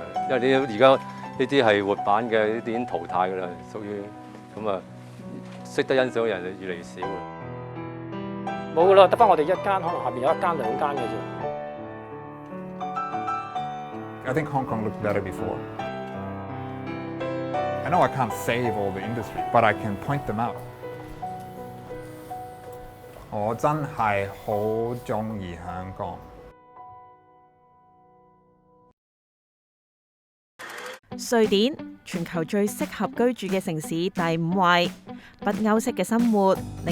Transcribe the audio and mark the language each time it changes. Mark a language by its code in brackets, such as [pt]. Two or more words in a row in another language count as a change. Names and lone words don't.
[yue] 因為而家呢啲係活版嘅，呢啲已經淘汰㗎啦，屬於咁啊，識得欣賞嘅人就越嚟越少啦。冇㗎啦，得返我哋一間，可能下邊有一間兩間嘅啫。 [en] I think Hong Kong looked better before. I know I can't save all the industry, but I can point them out. [yue] 我真係好鍾意香港。瑞典，全球最適合居住嘅城市第5位，北歐式嘅生活，令